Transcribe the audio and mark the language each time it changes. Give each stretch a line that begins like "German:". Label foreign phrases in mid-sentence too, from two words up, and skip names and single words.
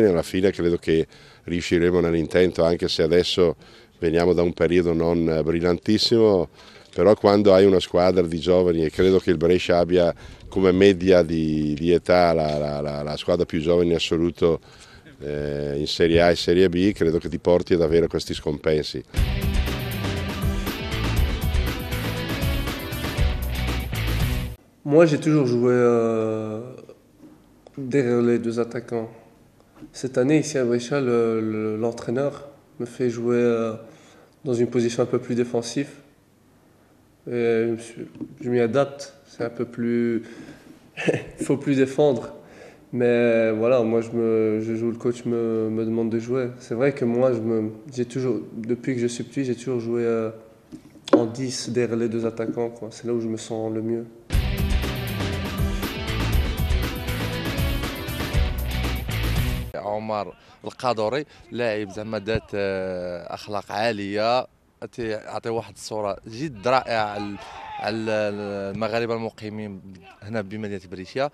Italian: Alla fine credo che riusciremo nell'intento, anche se adesso veniamo da un periodo non brillantissimo, però quando hai una squadra di giovani, e credo che il Brescia abbia come media di età la squadra più giovane in assoluto in Serie A e Serie B, credo che ti porti ad avere questi scompensi.
French: Moi, j'ai toujours joué derrière les 2 attaquants. Cette année, ici à Brescia, l'entraîneur me fait jouer dans une position un peu plus défensive. Et je m'y adapte. C'est un peu plus. Il faut plus défendre. Mais voilà, moi, je joue, le coach me demande de jouer. C'est vrai que moi, j'ai toujours, depuis que je suis petit, j'ai toujours joué en 10 derrière les 2 attaquants, quoi. C'est là où je me sens le mieux.
Arabic: عمر القادوري لاعب زعما ذات اخلاق عاليه، يعطي واحد الصوره جد رائعه على المغاربه المقيمين هنا بمدينه بريشيا.